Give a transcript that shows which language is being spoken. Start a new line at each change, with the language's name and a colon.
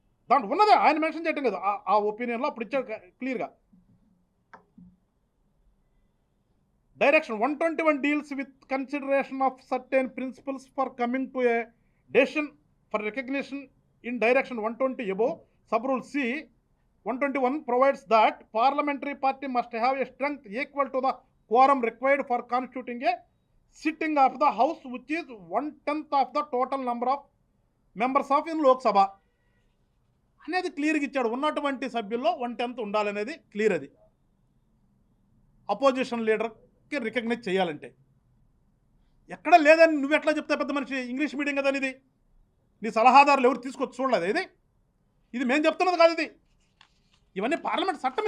Telugu: దాంట్లో ఉన్నదే, ఆయన మెన్షన్ చేయటం లేదు. ఆ ఒపీనియన్లో అప్పుడు ఇచ్చాడు క్లియర్గా.
English: Direction 121 deals with consideration of certain principles for coming to a decision for recognition in direction 120 above. Sub-rule C 121 provides that parliamentary party must have a strength equal to the quorum required for constituting a sitting of the house, which is 1/10 of the total number of members of in Lok Sabha
Telugu: అనేది క్లియర్గా ఇచ్చాడు. ఉన్నటువంటి సభ్యుల్లో 1/10 ఉండాలనేది clear. అది opposition లీడర్కి recognise చేయాలంటే ఎక్కడ లేదని నువ్వు ఎట్లా చెప్తా? పెద్ద మనిషి ఇంగ్లీష్ మీడియం కదా ఇది. నీ సలహాదారులు ఎవరు తీసుకొచ్చి చూడలేదు. ఇది మేము చెప్తున్నది కాదు. ఇవన్నీ పార్లమెంట్ చట్టం.